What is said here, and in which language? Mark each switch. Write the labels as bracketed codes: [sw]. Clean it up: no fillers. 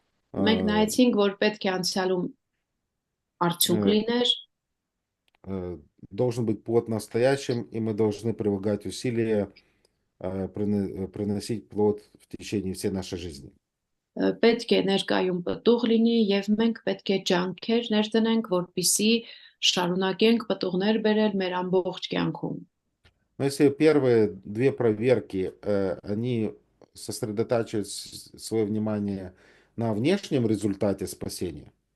[hy] Մենք նայեցինք, որ պետք է անցյալում արդյունք լիներ, [ru] должен быть плод настоящим, и мы должны прилагать усилия приносить плод в течение всей нашей жизни. [hy] պետք է ներկայում պտուղ լինի եւ մենք պետք է ջանքեր ներդնենք, որպիսի շարունակենք պտուղներ բերել մեր ամբողջ կյանքում։ [ru] Но если первые две проверки, они сосредотачивают свое внимание на внешнем результате спасения,